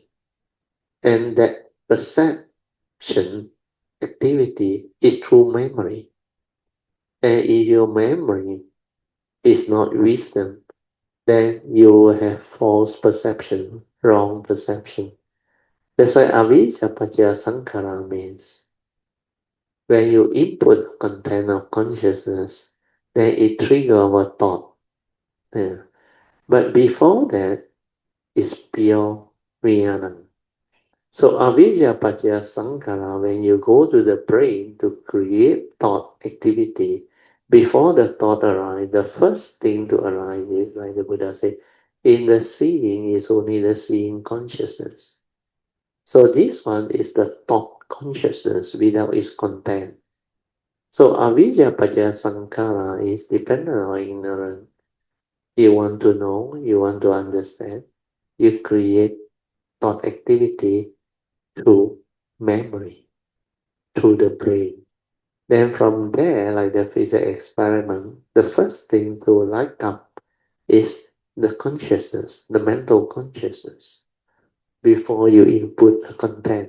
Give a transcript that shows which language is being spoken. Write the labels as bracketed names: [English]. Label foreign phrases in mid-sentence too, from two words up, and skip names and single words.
[English] And that perception activity is through memory. And if your memory is not wisdom, then you will have false perception, wrong perception. That's why [Pali] avijja paccaya sankhara [English] means when you input content of consciousness, then it triggers our thought. Yeah. But before that, it's pure vijnana. [Pali] So avijja paccaya sankhara, [English] when you go to the brain to create thought activity, before the thought arises, the first thing to arise is, like the Buddha said, in the seeing is only the seeing consciousness. So this one is the thought consciousness without its content. So [Pali] avijja paccaya sankhara [English] is dependent on ignorance. You want to know, you want to understand, you create thought activity through memory, through the brain. Then from there, like the physics experiment, the first thing to light up is the consciousness, the mental consciousness, before you input the content.